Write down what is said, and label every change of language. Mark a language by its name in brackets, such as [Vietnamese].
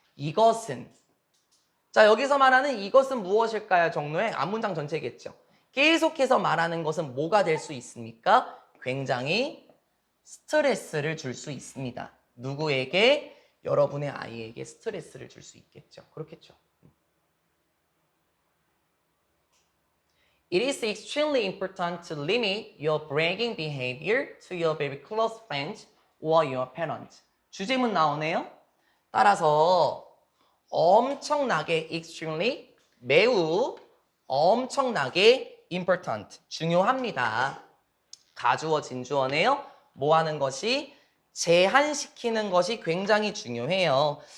[Korean] 이것은 자 여기서 말하는 이것은 무엇일까요? 정로의 앞문장 전체겠죠. 계속해서 말하는 것은 뭐가 될 수 있습니까? 굉장히 스트레스를 줄 수 있습니다. 누구에게? 여러분의 아이에게 스트레스를 줄 수 있겠죠. 그렇겠죠. [English] It is extremely important to limit your bragging behavior to your very close friends or your parents. [Korean] 주제문 나오네요. 따라서 엄청나게 extremely 매우 엄청나게 important 중요합니다. 가주어 진주어네요. 뭐 하는 것이 제한시키는 것이 굉장히 중요해요.